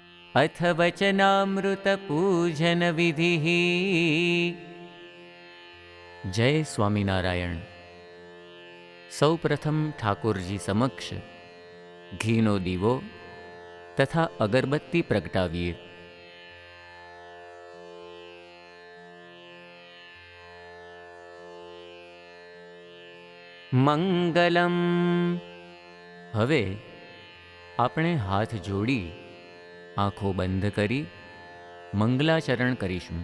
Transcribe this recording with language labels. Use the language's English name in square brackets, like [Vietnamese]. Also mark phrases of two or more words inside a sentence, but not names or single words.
[Sanskrit] अथ वचनामृतपूजनविधिः। [Gujarati] जय स्वामीनारायण। સૌપ્રથમ ઠાકુરજી સમક્ષ ઘીનો દીવો તથા અગરબત્તી પ્રગટાવીએ। [Sanskrit] મંગલમ। [Gujarati] હવે આપણે હાથ જોડી આંખો બંધ કરી મંગલાચરણ કરીશું.